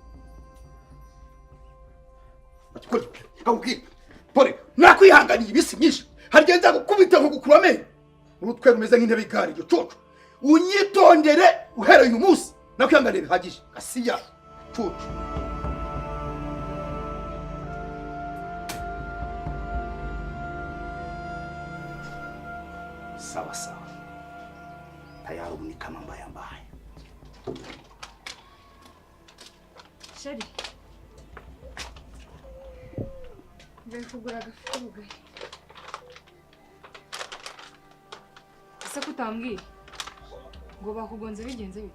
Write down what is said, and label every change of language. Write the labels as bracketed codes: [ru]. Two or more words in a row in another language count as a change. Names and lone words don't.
[rw] pore nakwihanganiye ibisi myinshi harigenda gukubita nko gukurame urutwe rumeze nk'intebe y'igare ryo coco unyitondere uhereye uyu munsi nakwihanganiye bihagije gasiya coco [sw] sawa sawa tayari [rw] ubu ni [sw] kama mbaya mbaya [rw] Sheri Ngiye kugura agafuka ubugari ese kutambwiye ngo bakugonze bigenze bite